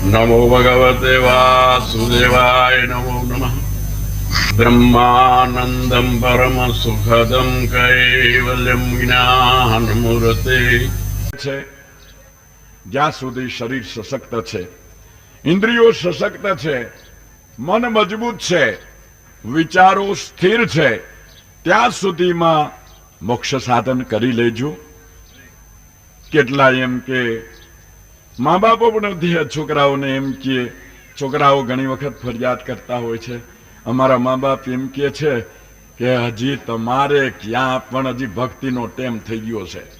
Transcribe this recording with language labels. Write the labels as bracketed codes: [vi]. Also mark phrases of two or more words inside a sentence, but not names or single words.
[sa] नमो भगवते वासुदेवाय नमो नमः। ब्रह्मानंदं परम सुखदं कैवल्यं ज्ञानमूर्ते [gu] છે જ્યાં સુધી શરીર સશક્ત છે, ઇન્દ્રિયો સશક્ત છે, મન મજબૂત છે, વિચારો સ્થિર છે, ત્યાં સુધીમાં મોક્ષ સાધન કરી લેજો. કેટલા એમ કે મા બાપો પણ છોકરાઓને એમ કે, છોકરાઓ ઘણી વખત ફરિયાદ કરતા હોય છે, અમારા મા બાપ એમ કે છે કે હજી તમારે ક્યાં પણ હજી ભક્તિનો ટેમ થઈ ગયો છે.